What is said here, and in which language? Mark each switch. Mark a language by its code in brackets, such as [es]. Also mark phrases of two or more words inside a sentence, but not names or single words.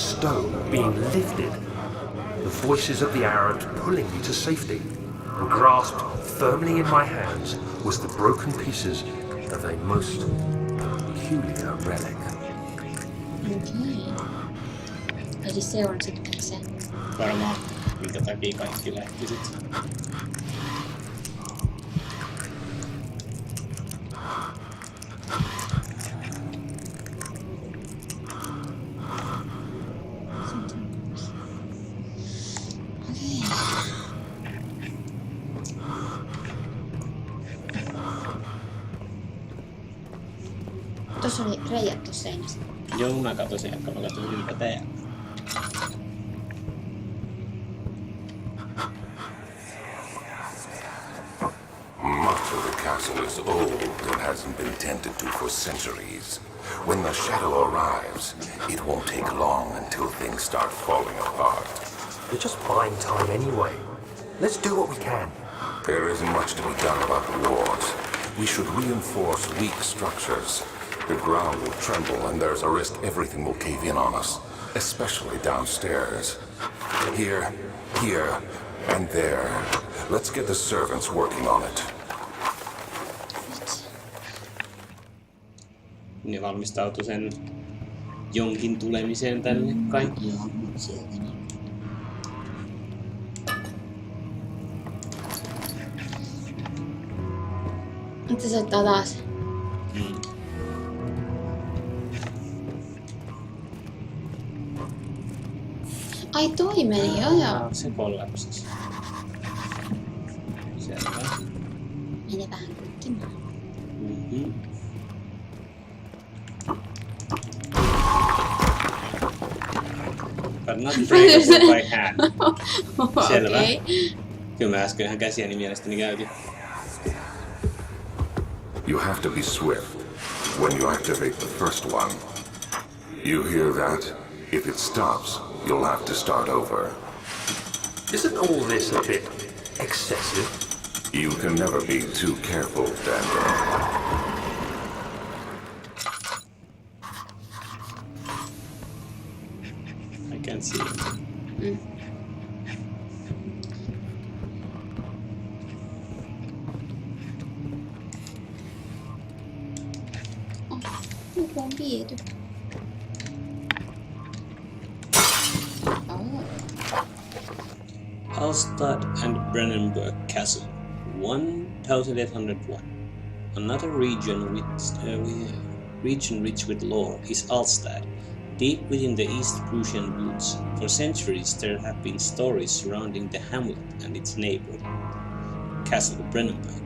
[en] stone being lifted, the voices of the Arabs pulling me to safety, and grasped firmly in my hands was the broken pieces of a most peculiar relic. [fi] Okei. Eli se on sitten se. Varmaan, minkä takia kaikki lähti sit. Okei. Tuossa oli reijät tuossa seinässä. Joo, mä katsoin, että mä katsoin yltä täällä. [en] Much of the castle is old and hasn't been tended to for centuries. When the shadow arrives, it won't take long until things start falling apart. We're just buying time anyway. Let's do what we can. There isn't much to be done about the walls. We should reinforce weak structures. The ground will tremble and there's a risk everything will cave in on us, especially downstairs. Here, and there. Let's get the servants working on it. [fi] Ne valmistautuu sen jonkin tulemiseen tänne kai. Joo, sieltä niin. Nyt se soittaa taas. Ai toi meni, joo. Se kollapsasi. Selvä. Mene vähän kukkimaan. Mm-hmm. [en] But not breakable by hand. [fi] Selvä. Okei. Kyllä mä äsken käsiäni mielestäni käytin. [en] You have to be swift when you activate the first one. You hear that? If it stops, you'll have to start over. Isn't all this a bit excessive? You can never be too careful, Daniel. I can see it. [fi] Joku on viety. [en] Alstad and Brennenburg Castle, 1801. Another region rich with lore is Alstad, deep within the East Prussian woods. For centuries there have been stories surrounding the hamlet and its neighbor, Castle Brennenburg.